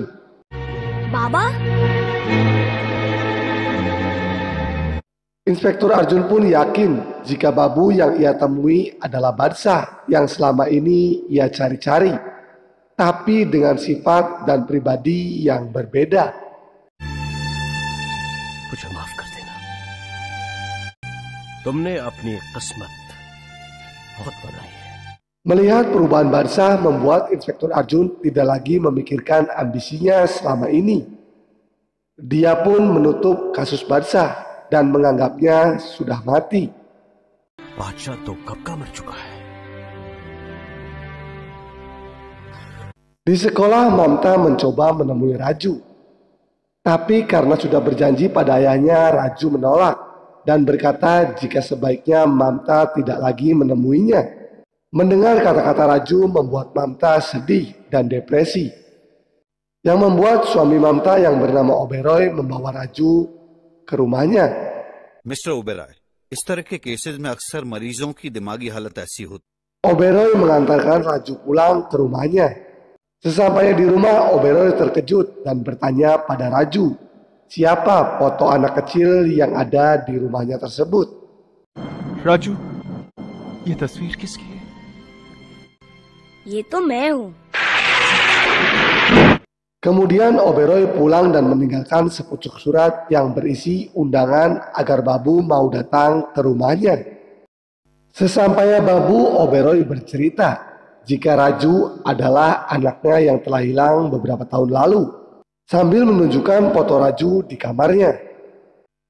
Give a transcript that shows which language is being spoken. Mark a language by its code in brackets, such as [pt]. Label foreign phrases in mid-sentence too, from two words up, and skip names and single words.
[hi] बाबा [id] Inspektur Arjun pun yakin jika Babu yang ia temui adalah Barsah yang selama ini ia cari-cari, tapi dengan sifat dan pribadi yang berbeda. [hi] मुझे माफ कर देना। तुमने अपनी किस्मत बहुत बनाई है। [id] Melihat perubahan Barsah membuat Inspektur Arjun tidak lagi memikirkan ambisinya selama ini. Dia pun menutup kasus Barsah dan menganggapnya sudah mati. [hi] बादशाह तो कब का मर चुका है। [id] Di sekolah Mamta mencoba menemui Raju. Tapi karena sudah berjanji pada ayahnya, Raju menolak dan berkata jika sebaiknya Mamta tidak lagi menemuinya. Mendengar kata-kata Raju membuat Mamta sedih dan depresi. Yang membuat suami Mamta yang bernama Oberoi membawa Raju ke rumahnya. [hi] मिस्टर ओबेरॉय, इस तरह के केसेस में अक्सर मरीजों की दिमागी हालत ऐसी होती। [id] Oberoi mengantarkan Raju pulang ke rumahnya. Sesampainya di rumah, Oberoi terkejut dan bertanya pada Raju, siapa foto anak kecil yang ada di rumahnya tersebut. [hi] राजू, ये तस्वीर किसकी है? ये तो मैं हूँ। [id] Kemudian Oberoi pulang dan meninggalkan sepucuk surat yang berisi undangan agar Babu mau datang ke rumahnya. Sesampainya Babu, Oberoi bercerita jika Raju adalah anaknya yang telah hilang beberapa tahun lalu, sambil menunjukkan foto Raju di kamarnya.